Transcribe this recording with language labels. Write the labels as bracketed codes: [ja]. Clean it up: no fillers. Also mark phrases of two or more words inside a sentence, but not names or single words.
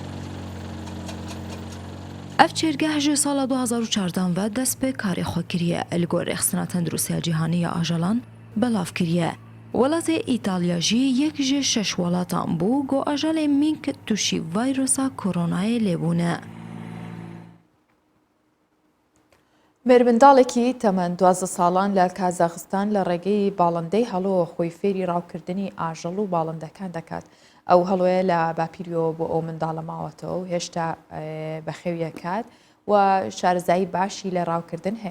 [ku] Ev çêrgeh ji sala 2014 ve dest bi karê xwe kiriye li gor Rêxistina Tenduristiya Cîhanî ya ajalan belav kiriye. Welatê Îtalya jî yek ji 6 welatan bû got ajalê mînk tûşî vîrusa koronayê lêbûne. [ckb] مێرمنداڵێکی تەمەن 12 ساڵان لە کازاخستان لە ڕێگەی باڵندەی هەڵۆ خۆی فێری ڕاوکردنی ئاژەڵ و باڵندەکان دەکات. ئەو هەڵۆیە لە باپیریۆ بۆ ئەو منداڵە ماوەتەوە و هێشتا بەخێویەکات و شارەزایی باشی لە ڕاوکردن هەیە.